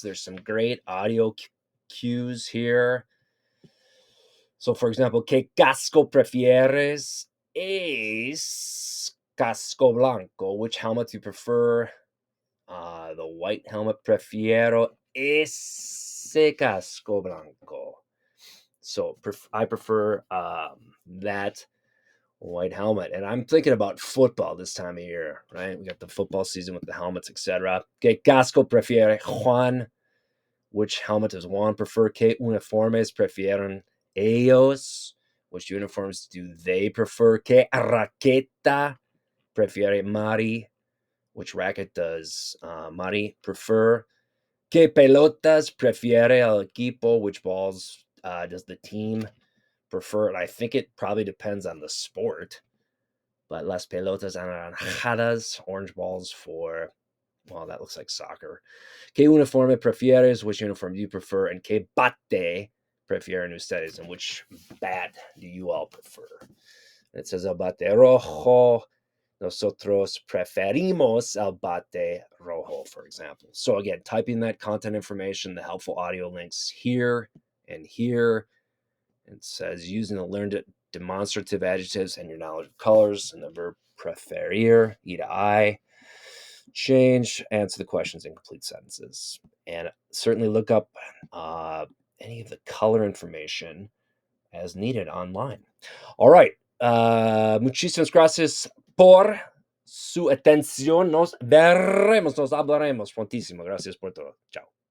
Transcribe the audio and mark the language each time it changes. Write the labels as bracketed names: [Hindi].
[English] There's some great audio cues here. So, for example, [Spanish] ¿qué casco prefieres? Es casco blanco. [English] Which helmet do you prefer? The white helmet. [Spanish] Prefiero ese casco blanco. [English] So I prefer that white helmet. And I'm thinking about football this time of year, right? We got the football season with the helmets, etc. [Spanish] ¿Qué casco prefiere Juan? [English] Which helmet does Juan prefer? [Spanish] ¿Qué uniformes prefieren ellos? [English] Which uniforms do they prefer? [Spanish] ¿Qué raqueta prefiere Mari? [English] Which racket does Mari prefer? [Spanish] ¿Qué pelotas prefiere el equipo? [English] Which balls does the team prefer? And I think it probably depends on the sport. But [Spanish] las pelotas anaranjadas, [English] orange balls for, well, that looks like soccer. [Spanish] ¿Qué uniforme prefieres? [English] Which uniform do you prefer? And [Spanish] ¿qué bate prefieren ustedes? [English] And which bat do you all prefer? And it says [Spanish] el bate rojo. Nosotros preferimos el bate rojo, [English] for example. So again, typing that content information, the helpful audio links here and here. It says using the learned demonstrative adjectives and your knowledge of colors and the verb preferir, ir I, change, answer the questions in complete sentences. And certainly look up any of the color information as needed online. All right. [Spanish] Muchísimas gracias por su atención. Nos veremos, nos hablaremos prontísimo. Gracias por todo. Chao.